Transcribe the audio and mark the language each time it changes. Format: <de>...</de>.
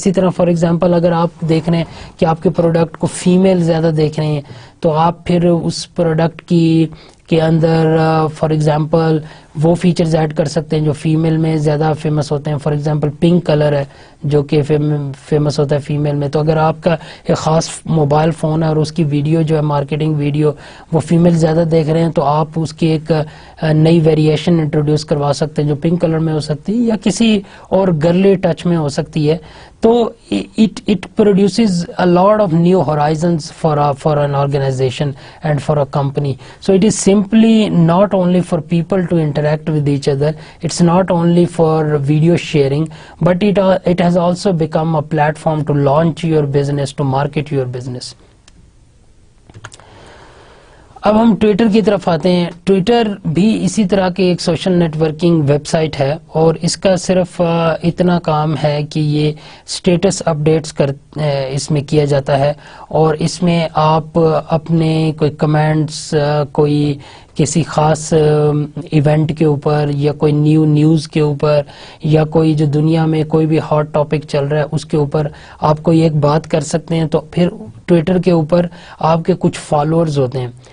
<ur>اسی طرح for example, اگر آپ دیکھ رہے ہیں کہ آپ کے پروڈکٹ کو فیمیل زیادہ دیکھ رہے ہیں تو آپ پھر اس پروڈکٹ کے اندر فار ایگزامپل وہ فیچرز ایڈ کر سکتے ہیں جو فیمیل میں زیادہ فیمس ہوتے ہیں. فار ایگزامپل پنک کلر ہے جو کہ فیمس ہوتا ہے فیمیل میں, تو اگر آپ کا ایک خاص موبائل فون ہے اور اس کی ویڈیو جو ہے مارکیٹنگ ویڈیو وہ فیمیل زیادہ دیکھ رہے ہیں تو آپ اس کی ایک نئی ویریشن انٹروڈیوس کروا سکتے ہیں جو پنک کلر میں ہو سکتی ہے یا کسی اور گرلی ٹچ میں ہو سکتی ہے.</ur> <en>تو it produces a lot of new horizons for an organization and for a company. So it is simply not only for people to interact with each other, it's not only for video sharing, but it has also become a platform to launch your business, to market your business.</en> <ur>اب ہم Twitter کی طرف آتے ہیں. Twitter بھی اسی طرح کی ایک social net working web site ہے اور اس کا صرف اتنا کام ہے کہ یہ اسٹیٹس اپڈیٹس اس میں کیا جاتا ہے اور اس میں آپ اپنے کوئی کمنٹس کوئی کسی خاص ایونٹ کے اوپر یا کوئی نیوز کے اوپر یا کوئی جو دنیا میں کوئی بھی ہاٹ ٹاپک چل رہا ہے اس کے اوپر آپ کوئی ایک بات کر سکتے ہیں. تو پھر ٹویٹر کے اوپر آپ کے کچھ فالوورز ہوتے ہیں.</ur>